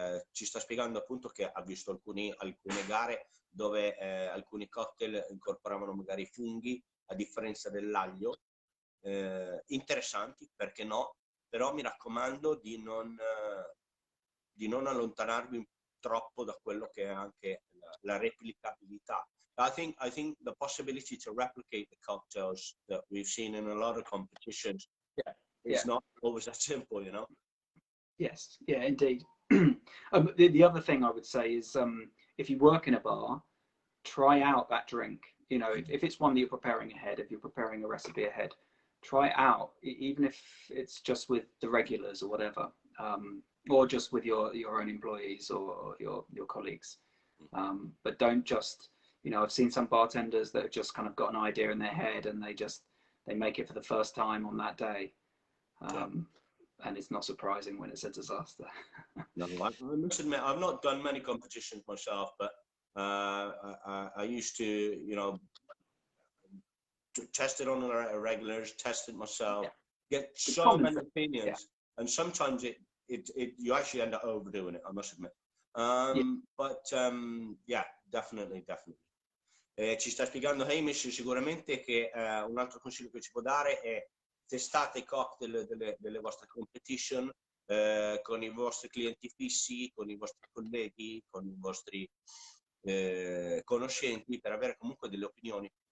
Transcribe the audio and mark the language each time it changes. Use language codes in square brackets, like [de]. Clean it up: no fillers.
[it] Ci sta spiegando appunto che ha visto alcune gare dove alcuni cocktail incorporavano magari funghi a differenza dell'aglio, interessanti, perché no? Però mi raccomando di non allontanarvi troppo da quello che è anche la replicabilità. [en] I think the possibility to replicate the cocktails that we've seen in a lot of competitions, it's not always that simple, you know? Yes, yeah, indeed. The other thing I would say is if you work in a bar, try out that drink. You know, if it's one that you're preparing ahead, if you're preparing a recipe ahead, try it out, even if it's just with the regulars or whatever, or just with your own employees or your colleagues. But don't just, you know, I've seen some bartenders that have just kind of got an idea in their head and they make it for the first time on that day. And it's not surprising when it's a disaster. No, I must admit, I've not done many competitions myself, but I used to, you know, test it on a regulars, test it myself, get so many opinions, and sometimes you actually end up overdoing it, I must admit. But yeah, definitely. [it] Ci sta spiegando Hamish sicuramente che un altro consiglio che ci può dare è testate i cocktail delle vostre competition con i vostri clienti fissi, con i vostri colleghi, con i vostri conoscenti, per avere comunque delle opinioni.